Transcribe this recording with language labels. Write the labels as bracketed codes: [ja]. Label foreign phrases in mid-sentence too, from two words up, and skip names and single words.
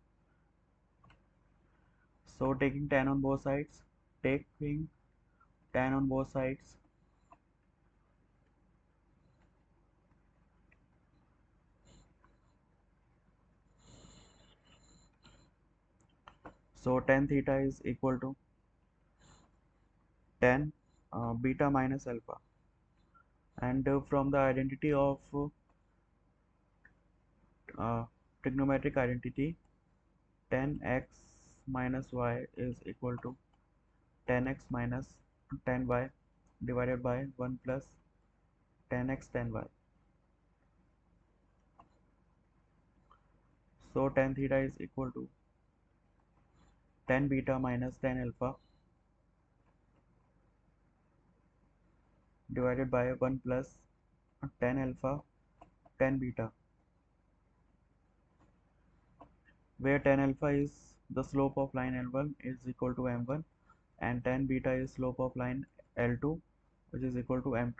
[en] So taking tan on both sides, taking tan on both sides, so tan theta is equal to tan beta minus alpha, and from the identity of trigonometric identity, tan x minus y is equal to tan x minus tan y divided by 1 plus tan x tan y. So tan theta is equal to tan beta minus tan alpha divided by 1 plus tan alpha tan beta, where tan alpha is the slope of line L1 is equal to M1, and tan beta is slope of line L2, which is equal to M2.